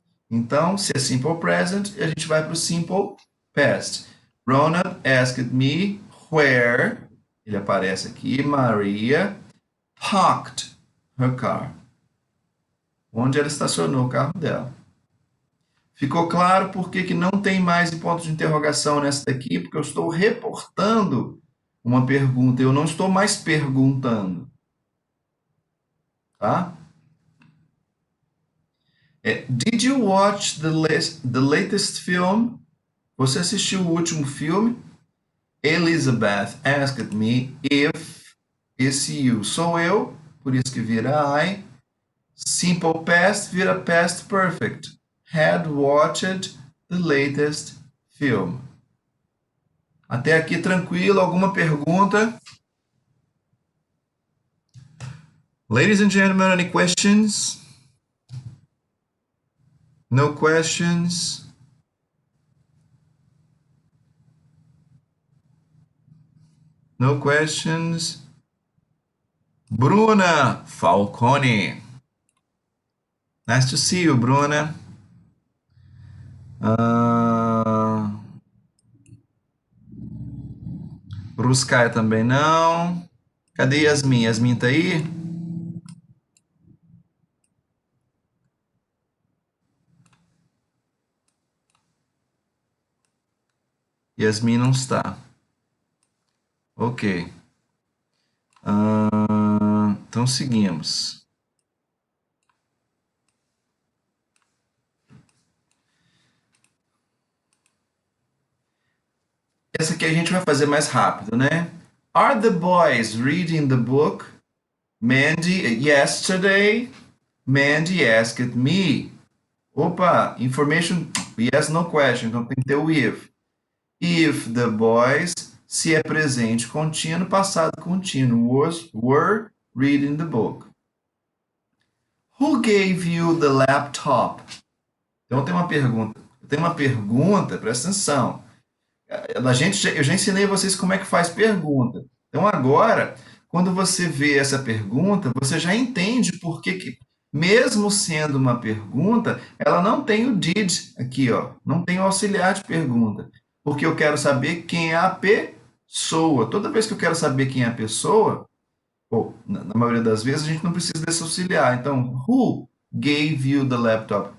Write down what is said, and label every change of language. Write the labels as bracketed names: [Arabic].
[Portuguese] Então, se é simple present, a gente vai para o simple past. [English] Ronald asked me where, [Portuguese] ele aparece aqui, [English] Maria parked her car. [Portuguese] Onde ela estacionou o carro dela. Ficou claro por que não tem mais ponto de interrogação nessa daqui? Porque eu estou reportando uma pergunta, eu não estou mais perguntando. Tá? [English] Did you watch the latest film? [Portuguese] Você assistiu o último filme? [English] Elizabeth asked me if [Portuguese] esse you sou eu, por isso que vira I. [English] Simple past vira past perfect. Had watched the latest film. [Portuguese] Até aqui tranquilo, alguma pergunta? [English] Ladies and gentlemen, any questions? No questions? No questions? Bruna Falcone. Nice to see you, Bruna. [Portuguese] Ruscaia também não. Cadê Yasmin? Yasmin tá aí? Yasmin não está. Ok. Então seguimos. Essa aqui a gente vai fazer mais rápido, né? [English] Are the boys reading the book? Mandy, yesterday, Mandy asked me. [Portuguese] Opa, information, yes, no question, então tem que ter o if. [English] If the boys, [Portuguese] se é presente contínuo, passado contínuo, [English] were reading the book. Who gave you the laptop? [Portuguese] Então, eu tenho uma pergunta, presta atenção. Eu já ensinei vocês como é que faz pergunta. Então, agora, quando você vê essa pergunta, você já entende por que, mesmo sendo uma pergunta, ela não tem o did aqui, ó, não tem o auxiliar de pergunta, porque eu quero saber quem é a pessoa. Toda vez que eu quero saber quem é a pessoa, ou, na maioria das vezes, a gente não precisa desse auxiliar. Então, [English] who gave you the laptop?